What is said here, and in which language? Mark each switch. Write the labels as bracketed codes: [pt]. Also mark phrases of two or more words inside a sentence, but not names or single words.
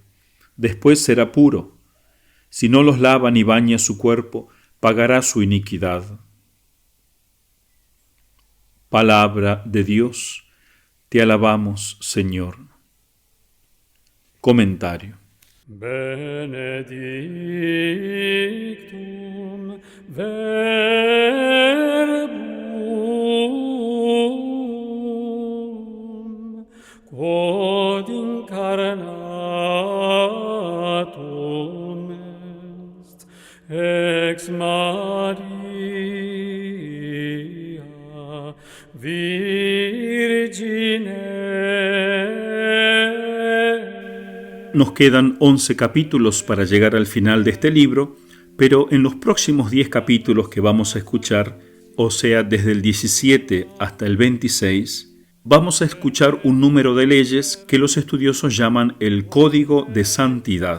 [es] Después será puro. Si no los lava ni baña su cuerpo, pagará su iniquidad. Palabra de Dios. Te alabamos, Señor. Comentario. [la] Benedictum verbum quod incarnatum est ex Maria Virgine. [es] Nos quedan 11 capítulos para llegar al final de este libro, pero en los próximos 10 capítulos que vamos a escuchar, o sea, desde el 17 hasta el 26, vamos a escuchar un número de leyes que los estudiosos llaman el Código de Santidad.